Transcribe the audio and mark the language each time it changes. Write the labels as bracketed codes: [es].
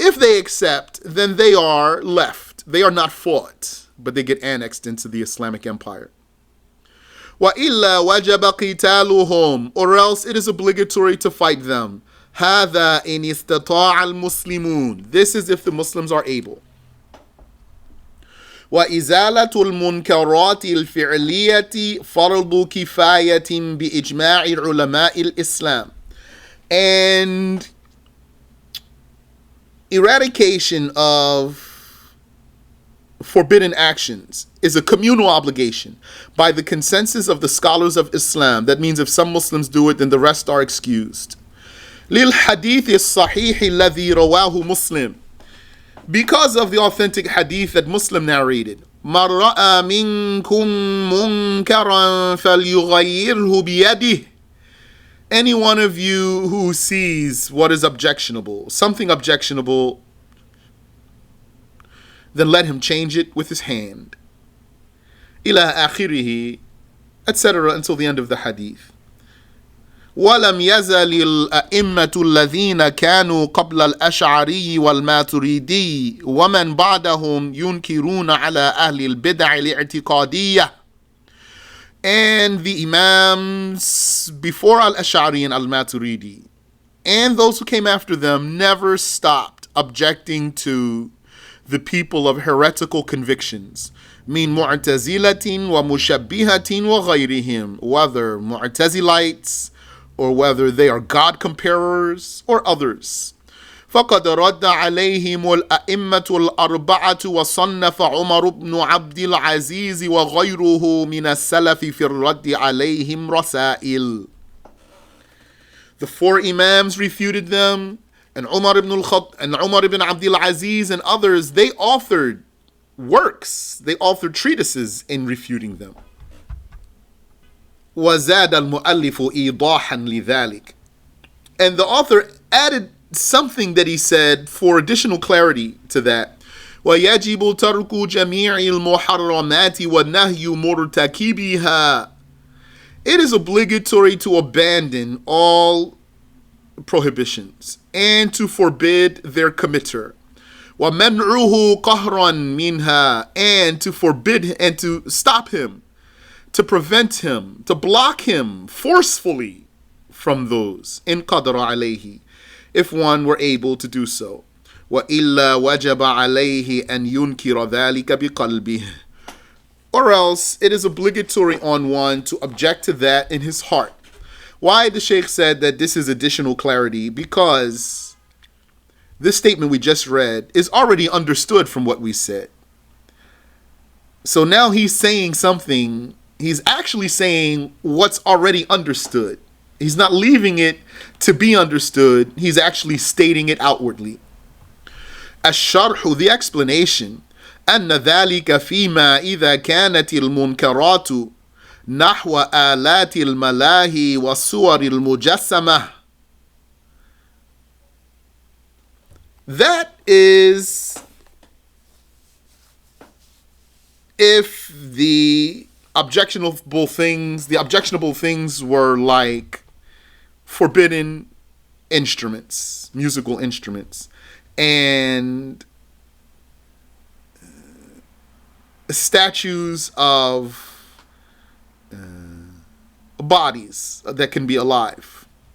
[en] If they accept, then they are left. They are not fought, but they get annexed into the Islamic Empire. [ar] وَإِلَّا وَجَبَ قِتَالُهُمْ. [en] Or else it is obligatory to fight them. [ar] هَذَا إِنِ اسْتَطَاعَ الْمُسْلِمُونَ. [en] This is if the Muslims are able. [ar] وإزالة المنكرات الفعلية فرض كفاية بإجماع علماء الإسلام. [en] And eradication of forbidden actions is a communal obligation by the consensus of the scholars of Islam. That means if some Muslims do it, then the rest are excused. [ar] للحديث الصحيح الذي رواه مسلم. [en] Because of the authentic hadith that Muslim narrated. [ar] مَنْ رَأَى مِنْكُمْ مُنْكَرًا فَلْيُغَيِّرْهُ بِيَدِهِ. [en] Any one of you who sees what is objectionable, something objectionable, then let him change it with his hand. [ar] إِلَى آخِرِهِ, [en] etc. until the end of the hadith. [ar] ولم يزل الأئمة الذين كانوا قبل الأشعري والماتريدي ومن بعدهم ينكرون على أهل البدع الاعتقادية. [en] And the Imams before Al-Ash'ari and Al-Maturidi and those who came after them never stopped objecting to the people of heretical convictions. [ar] من معتزلة ومشبهة وغيرهم, [en] whether Mu'tazilites or whether they are God comparers or others. [ar] فقد رد عليهم الأئمة الأربعة وصنف عمر بن عبد العزيز وغيره من السلف في الرد عليهم رسائل. [en] The four Imams refuted them, and Umar ibn Abdul Aziz and others, they authored works, they authored treatises in refuting them. [ar] وزاد المؤلف إيضاحا لذلك. [en] And the author added something that he said for additional clarity to that. [ar] ويجب ترك جميع المحرمات والنهي مرتكبها. [en] It is obligatory to abandon all prohibitions and to forbid their committer. [ar] ومنعه قهرا منها, [en] and to forbid and to stop him, to prevent him, to block him forcefully from those. [ar] إن قدر عليه, [en] if one were able to do so. [ar] وإلا وجب عليه أن ينكر ذلك بقلبه. [en] Or else it is obligatory on one to object to that in his heart. Why the Shaykh said that this is additional clarity? Because this statement we just read is already understood from what we said. So now he's saying something, he's actually saying what's already understood. He's not leaving it to be understood, he's actually stating it outwardly. [ar] الشرح, [en] the explanation, [ar] أن ذلك فيما إذا كانت المنكرات نحو آلات الملاهي والصور المجسمة. [en] That is if the objectionable things were like forbidden instruments, musical instruments, and statues of bodies that can be alive.